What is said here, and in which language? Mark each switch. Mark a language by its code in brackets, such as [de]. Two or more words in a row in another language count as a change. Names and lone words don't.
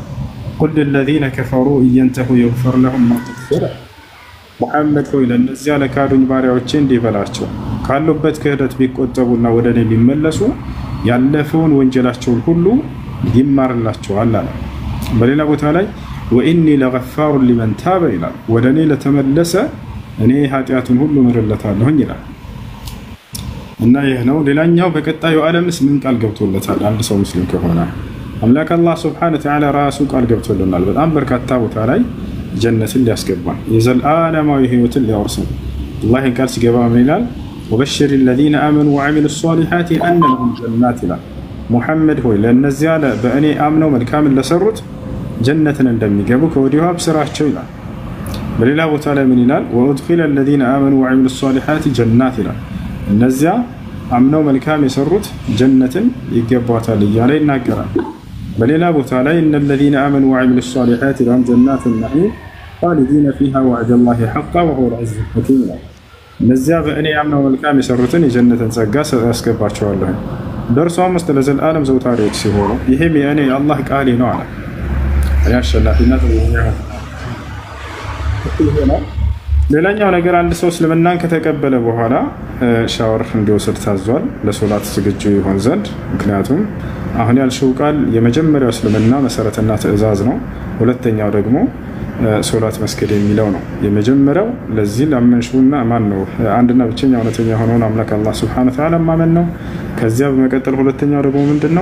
[ar] قل للذين كفروا إن ينتهوا يغفر لهم ما قد سلف። [am] ሙሐመድ ሆይ ለእነዚያ ለካዱኝ ባሪያዎቼ እንዲህ በላቸው ካሉበት ክህደት ቢቆጠቡና ወደ እኔ ቢመለሱ ያለፈውን ወንጀላቸውን ሁሉ ይማርላቸዋል አለ። በሌላ ቦታ ላይ [ar] وإني لغفار لمن تاب [am] ይላል። ወደ እኔ ለተመለሰ እኔ ኃጢአቱን ሁሉ ምርለታለሁኝ ይላል። እና ይህ ነው። ሌላኛው በቀጣዩ ዓለምስ ምን ቃል ገብቶለታል? አንድ ሰው ሙስሊም ከሆነ አምላክ አላህ [ar] سبحانه وتعالى [am] ራሱ ቃል ገብቶልናል። በጣም በርካታ ቦታ ላይ ጀነትን ሊያስገባን የዘላለማዊ ህይወትን ሊያወርሰን አላህ ቃል ሲገባ ምን ይላል? [ar] وبشر الذين آمنوا وعملوا الصالحات أن لهم جنات [am] ይላል። ሙሐመድ ሆይ ለእነዚያ በእኔ አምነው መልካምን ለሰሩት ጀነትን እንደሚገቡ ከወዲሁ አብስራቸው ይላል። በሌላ ቦታ ላይ ምን ይላል? [ar] وأدخل الذين آمنوا وعملوا الصالحات جنات [am] ይላል። እነዚያ አምነው መልካም የሰሩት ጀነትን ይገባታል እያለ ይናገራል። በሌላ ቦታ ላይ እነ [ar] الذين آمنوا وعملوا الصالحات لهم جنات النعيم خالدين فيها وعد الله حقا وهو العزيز الحكيم [am] ይላል። እነዚያ በእኔ አምነው መልካም የሰሩትን የጀነትን ጸጋ ያስገባቸዋለሁ ደርሷም ውስጥ ለዘላለም ዘውታሪዎች ሲሆኑ ይሄም የእኔ አላህ ቃሌ ነው አለ። ያሸናፊነት ሌላኛው ነገር አንድ ሰው እስልምናን ከተቀበለ በኋላ ሻወር እንዲወስድ ታዟል ለሶላት ዝግጁ ይሆን ዘንድ። ምክንያቱም አሁን ያልሽው ቃል የመጀመሪያው እስልምና መሰረትና ትዕዛዝ ነው። ሁለተኛው ደግሞ ሶላት መስገድ የሚለው ነው። የመጀመሪያው ለዚህ ላመንሽውና ማን ነው አንድና ብቸኛ እውነተኛ ሆነውን አምላክ አላህ [ar] سبحانه وتعالى [am] ማመን ነው። ከዚያ በመቀጠል ሁለተኛው ደግሞ ምንድነው?